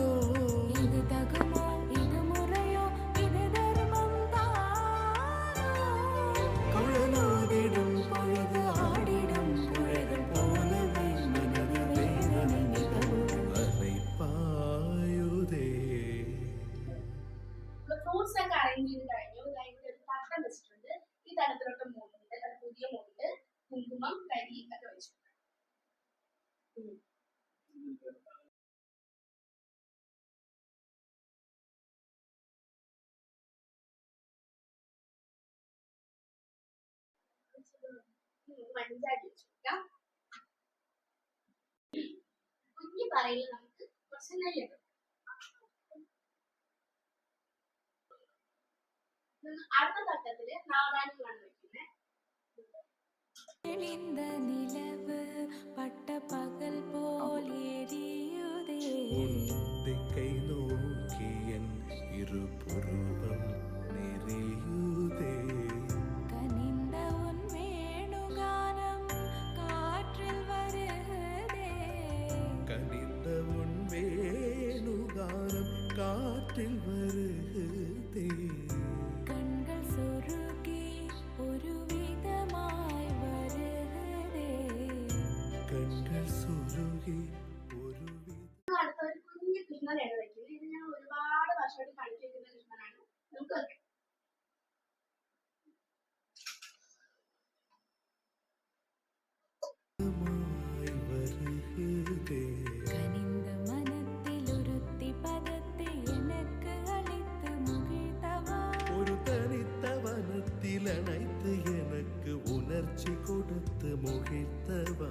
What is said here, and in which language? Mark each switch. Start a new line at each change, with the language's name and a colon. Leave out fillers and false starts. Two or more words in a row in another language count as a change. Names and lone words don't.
Tamil: இது தகுமோ இது முறையோ இது தர்மம் தானோ குழலோதிடும் பொழுது ஆடிடும் குழல் போலவே மனது வேதனை மிகவும் அலைப்பாயுதே.
Malayalam: ഫ്രൂട്ട്സ് ഒക്കെ അറേഞ്ച് ചെയ്ത് കഴിഞ്ഞു. ഇവിടെ ഒരു തട്ടം വെച്ചിട്ടുണ്ട്. ഈ തടത്തിലോട്ട് മൂടുണ്ട്, പുതിയ മൂടുണ്ട്, കുങ്കുമം, കരി ഒക്കെ വെച്ചിട്ടുണ്ട്. മഞ്ചാടി വെച്ചിരിക്കാം. കുഞ്ഞു പറയിൽ നമുക്ക് കുറച്ച് നെയ്യ് ഇടും. അടുത്ത തട്ടത്തില് നാടാനികളാണ് വെക്കുന്നത്.
Tamil: தெளிந்த நிலவு பட்ட பகல் போல் எரியுதே திக்கை நோக்கி என் இரு புருவம் நெறியுதே கனிந்த உன் வேணுகானம் காற்றில் வருகிறதே கனிந்த உன் வேணுகானம் காற்றில் வருகிறதே கண்கள் சொருகி ஒரு விதமாய் வருகிறதே கண்கள் சுருகி ஒரு
Malayalam: അടുത്ത ഒരു കുഞ്ഞു കൃഷ്ണനെയാണ് വെക്കുന്നത്. ഇത് ഞാൻ ഒരുപാട് വർഷമായിട്ട് കളിച്ചിരിക്കുന്ന കൃഷ്ണനാണ്. നമുക്ക് വെക്കാം.
Tamil: வருகிறதே கனிந்த மனத்தில் ஒருத்தி பதத்தை எனக்கு அளித்து முகிழ்த்தவா ஒரு தனித்த வனத்தில் அணைத்து எனக்கு உணர்ச்சி கொடுத்து முகிழ்த்தவா